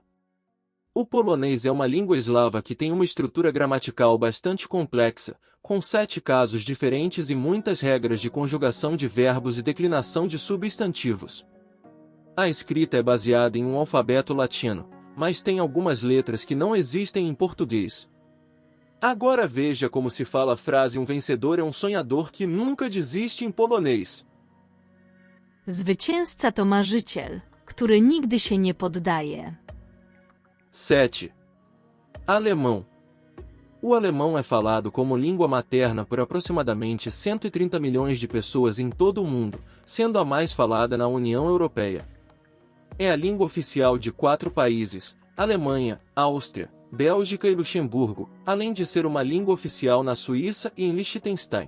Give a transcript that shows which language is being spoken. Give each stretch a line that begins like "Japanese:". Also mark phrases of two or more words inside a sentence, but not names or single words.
Portuguese: O polonês é uma língua eslava que tem uma estrutura gramatical bastante complexa, com 7 casos diferentes e muitas regras de conjugação de verbos e declinação de substantivos. A escrita é baseada em um alfabeto latino, mas tem algumas letras que não existem em português. Agora veja como se fala a frase: um vencedor é um sonhador que nunca desiste em polonês.
Polish: Zwycięzca to marzyciel, który nigdy się nie poddaje.
Portuguese: 7. Alemão. O alemão é falado como língua materna por aproximadamente 130 milhões de pessoas em todo o mundo, sendo a mais falada na União Europeia. É a língua oficial de 4 países: Alemanha, Áustria, Bélgica e Luxemburgo, além de ser uma língua oficial na Suíça e em Liechtenstein.